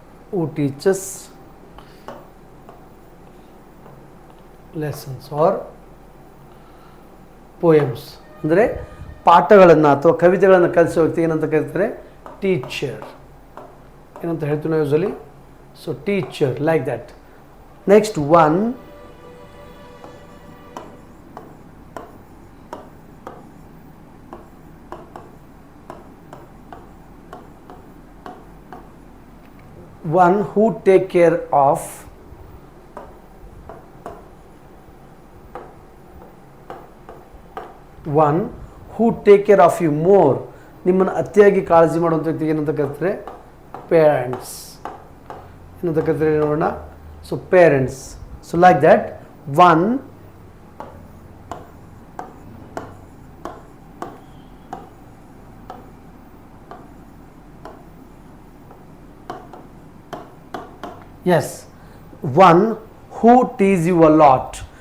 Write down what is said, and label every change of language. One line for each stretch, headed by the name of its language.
English: who teaches lessons or poems.
Kannada: ಅಂದರೆ ಪಾಠಗಳನ್ನು ಅಥವಾ ಕವಿತೆಗಳನ್ನು ಕಲಿಸೋ ವ್ಯಕ್ತಿ ಏನಂತ ಕರೀತಾರೆ? ಟೀಚರ್. ಏನಂತ ಹೇಳ್ತೀವಿ ನಾವು usually?
English: So teacher, like that. Next one, one who take care of one who take care of you more.
Kannada: ನಿಮ್ಮನ್ನು ಅತಿಯಾಗಿ ಕಾಳಜಿ ಮಾಡುವಂಥ ವ್ಯಕ್ತಿಗೆ ಏನಂತ ಕರೀತಾರೆ? ಪೇರೆಂಟ್ಸ್. ಏನಂತ ಕರೀತಾರೆ ನೋಡೋಣ? So parents.
English: So like that one yes, one who teases you a lot.